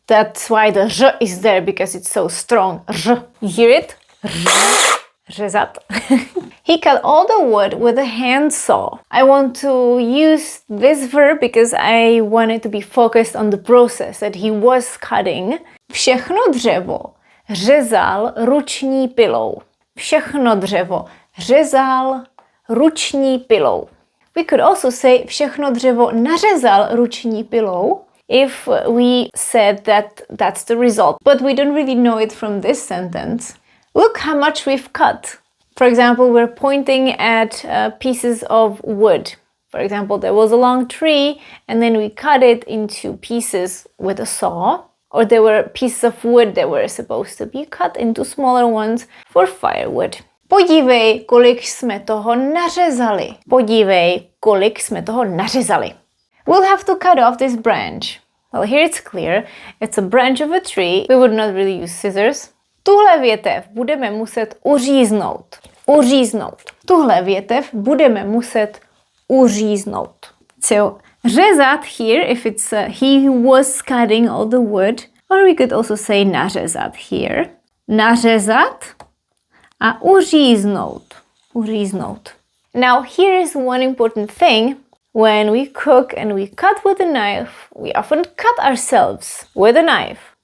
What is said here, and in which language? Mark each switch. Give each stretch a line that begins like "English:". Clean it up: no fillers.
English: That's why the r is there, because it's so strong. R. You hear it? R. Řezat. He cut all the wood with a handsaw. I want to use this verb because I wanted to be focused on the process that he was cutting.
Czech: Všechno dřevo řezal ruční pilou. Všechno dřevo řezal ruční pilou.
English: We could also say
Czech: všechno dřevo nařezal ruční pilou
English: if we said that that's the result. But we don't really know it from this sentence. Look how much we've cut. For example, we're pointing at pieces of wood. For example, there was a long tree and then we cut it into pieces with a saw. Or there were pieces of wood that were supposed to be cut into smaller ones for firewood.
Czech: Podívej, kolik jsme toho nařezali. Podívej, kolik jsme toho nařezali.
English: We'll have to cut off this branch. Well, here it's clear. It's a branch of a tree. We would not really use scissors.
Czech: Tuhle větev budeme muset uříznout. Uříznout. Tuhle větev budeme muset uříznout.
English: So, řezat here, if it's he was cutting all the wood, or we could also say nařezat here.
Czech: Nařezat a uříznout. Uříznout.
English: Now, here is one important thing. When we cook and we cut with a knife, we often cut ourselves with a knife.